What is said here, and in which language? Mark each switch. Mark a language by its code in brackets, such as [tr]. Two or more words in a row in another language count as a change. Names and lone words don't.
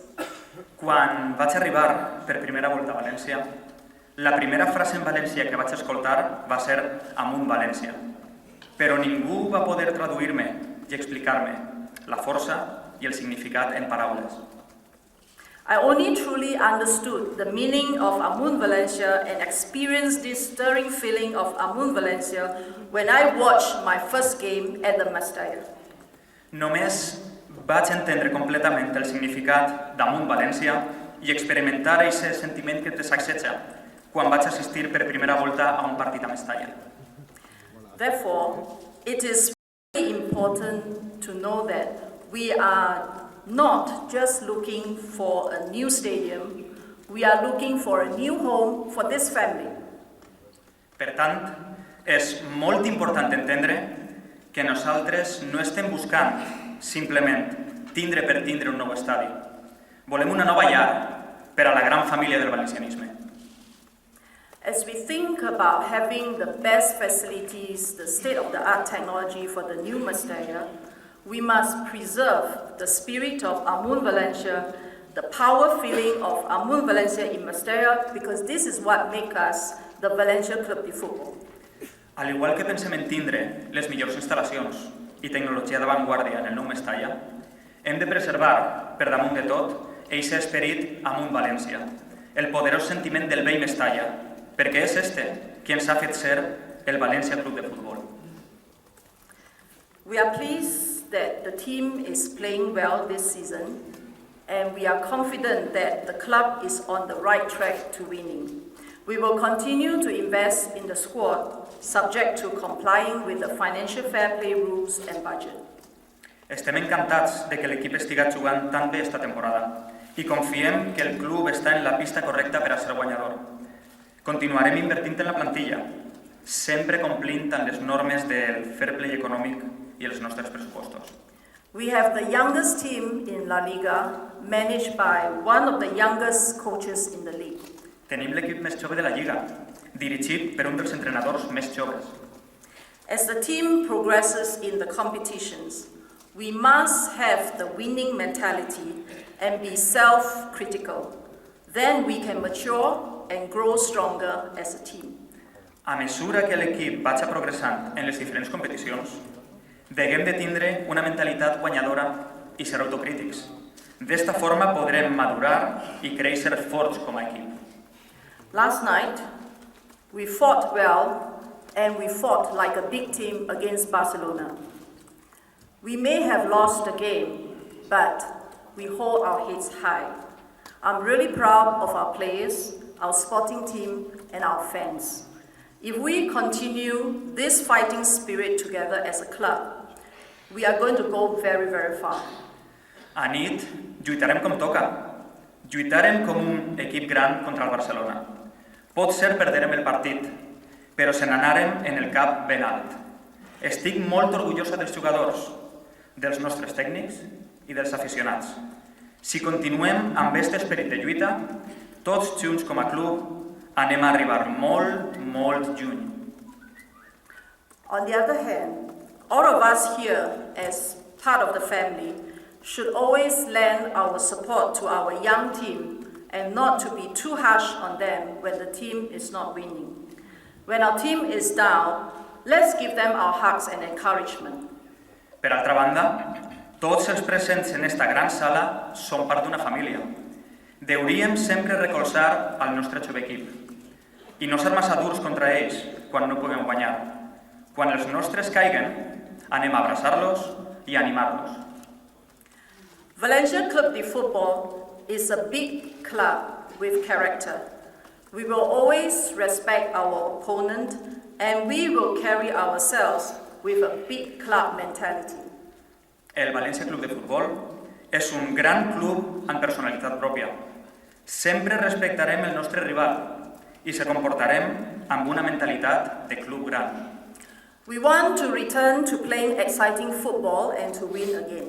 [ca] Quan vaig arribar per primera volta a València, la primera frase en valencià que vaig escoltar va ser "Amunt València", però ningú va poder traduir-me i explicar-me la força i el significat en paraules. [en] I only truly understood the meaning of [ca] Amunt Valencia [en] and experienced this stirring feeling of [ca] Amunt Valencia [en] when I watched my first game at the Mestalla. [ca] Només vaig entendre completament el significat d'Amunt València i experimentar aquest sentiment que te sacseja quan vaig assistir per primera volta a un partit a Mestalla. [en] Therefore, it is very important to know that we are not just looking for a new stadium, we are looking for a new home for this family. [ca] Per tant, és molt important entendre que nosaltres no estem buscant simplement tindre per tindre un nou estadi. Volem una nova llar per a la gran família del valencianisme. [en] As we think about having the best facilities, the state-of-the-art technology for the new Mestalla, we must preserve the spirit of [ca] Amunt Valencia, [en] the power feeling of [ca] Amunt Valencia [en] in Mestalla, because this is what makes us the Valencia Club de Futbol. [ca] Al igual que pensem en tindre les millors instal·lacions i tecnologia d'avantguàrdia en el nou Mestalla, hem de preservar, per damunt de tot, eixe esperit Amunt València, el poderós sentiment del vell Mestalla, perquè és este qui ens ha fet ser el Valencia Club de Futbol. [en] We are pleased that the team is playing well this season, and we are confident that the club is on the right track to winning. We will continue to invest in the squad, subject to complying with the financial fair play rules and budget. [ca] Estem encantats de que l'equip estiga jugant tan bé esta temporada i confiem que el club està en la pista correcta per a ser guanyador. Continuarem invertint en la plantilla, sempre complint amb les normes del [en] fair play [ca] econòmic i els nostres pressupostos. [en] We have the youngest team in La Liga, managed by one of the youngest coaches in the league. [ca] Tenim l'equip més jove de la Lliga, dirigit per un dels entrenadors més joves. [en] As the team progresses in the competitions, we must have the winning mentality and be self-critical. Then we can mature and grow stronger as a team. [ca] A mesura que l'equip vagi progressant en les diferents competicions, deguem de tindre una mentalitat guanyadora i ser autocrítics. D'esta forma podrem madurar i créixer forts com a equip. [en] Last night, we fought well and we fought like a big team against Barcelona. We may have lost the game, but we hold our heads high. I'm really proud of our players, our sporting team, and our fans. If we continue this fighting spirit together as a club, we are going to go very, very far. [ca] A nit, lluitarem com toca. Lluitarem com un equip gran contra el Barcelona. Pot ser perderem el partit, però se n'anarem en el cap ben alt. Estic molt orgullosa dels jugadors, dels nostres tècnics i dels aficionats. Si continuem amb aquest esperit de lluita, tots junts com a club anem a arribar molt, molt lluny. [en] On the other hand, all of us here as part of the family should always lend our support to our young team and not to be too harsh on them when the team is not winning. When our team is down, let's give them our hugs and encouragement. [ca] Per altra banda, tots els presents en esta gran sala són part d'una família. Deuríem sempre recolzar al nostre jove equip i no ser massa durs contra ells quan no puguem guanyar. Quan els nostres caiguen, anem a abraçar-los i a animar-los. [en] Valencia Club de Football is a big club with character. We will always respect our opponent and we will carry ourselves with a big club mentality. [ca] El Valencia Club de Futbol és un gran club amb personalitat pròpia. Sempre respectarem el nostre rival i se comportarem amb una mentalitat de club gran. [en] We want to return to playing exciting football and to win again.